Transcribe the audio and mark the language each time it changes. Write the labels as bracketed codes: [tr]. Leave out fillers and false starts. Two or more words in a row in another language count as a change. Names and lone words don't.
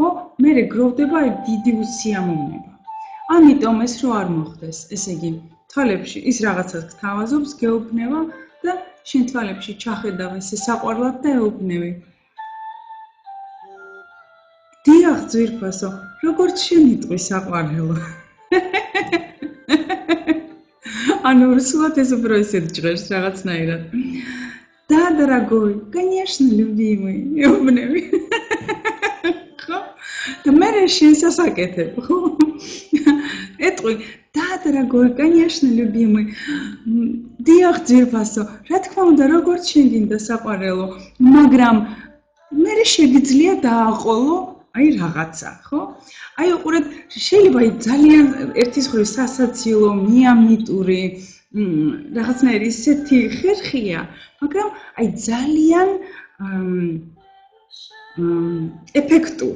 [ka] მერე გროვდება დიდი უსიამოვნება. ამიტომ ეს რო არ მოხდეს, ესე იგი, თვალებში ის რაღაცას გთავაზობს, გეუბნება და შენ თვალებში ჩახედავ ესე საყვარლად და ეუბნები. დიახ, ძვირფასო, როგორც შემიტყვი საყვარელო. ანუ რუსულად ეს უფრო ისეთ ჭრებს რაღაცნაირად. [ru] Да, дорогой, конечно, любимый, [ka] ეუბნები. ხო? და მე შენს ასაკეთებ, ხო? ეტყვი, და [ru] дорогой, конечно, любимый. [ka] დიახ, ძირფასო, რა თქმა უნდა, როგორც შენ გინდა საყვარელო, მაგრამ მე შეგიძლია დააყოლო აი რაღაცა, ხო? აი უყურეთ, შეიძლება ძალიან ერთის მხრივ სასაცილო, მიამიტური, რაღაცნაირი ისეთი ხერხია, მაგრამ აი ძალიან ეფექტური.